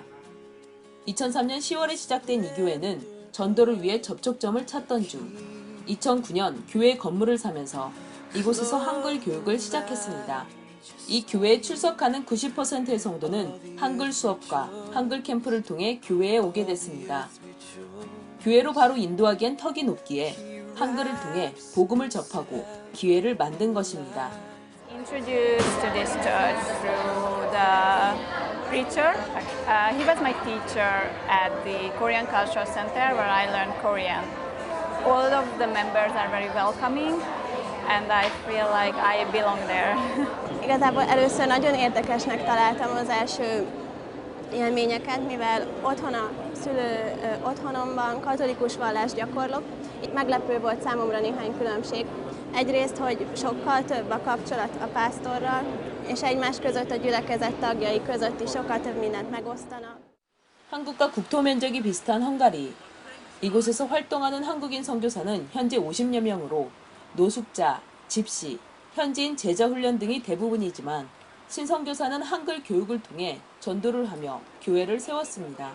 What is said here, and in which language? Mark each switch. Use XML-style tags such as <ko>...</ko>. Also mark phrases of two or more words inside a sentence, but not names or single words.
<ko>2003년 10월에 시작된 이 교회는 전도를 위해 접촉점을 찾던 중 2009년 교회 건물을 사면서 이곳에서 한글 교육을 시작했습니다. 이 교회에 출석하는 90%의 성도는 한글 수업과 한글 캠프를 통해 교회에 오게 됐습니다. 교회로 바로 인도하기엔 턱이 높기에 한글을 통해 복음을 접하고 기회를 만든 것입니다.</ko> <en>Introduced to this church through the preacher. He was my teacher at the Korean Cultural Center where I learned Korean. All of the members are very welcoming and I feel like I belong there.</en> <hu>Igazából először nagyon érdekesnek találtam az első élményeket, mivel otthonomban katolikus vallást gyakorlok. Itt meglepő volt számomra néhány különbség. Egyrészt, hogy sokkal több a kapcsolat a pásztorral, és egymás között a gyülekezet tagjai között is sokkal több mindent megosztanak.</hu> <ko>한국과 국토 면적이 비슷한 헝가리. 이곳에서 활동하는 한국인 선교사는 현재 50여 명으로 노숙자, 집시, 현지인 제자 훈련 등이 대부분이지만 신선교사는 한글 교육을 통해 전도를 하며 교회를 세웠습니다.</ko>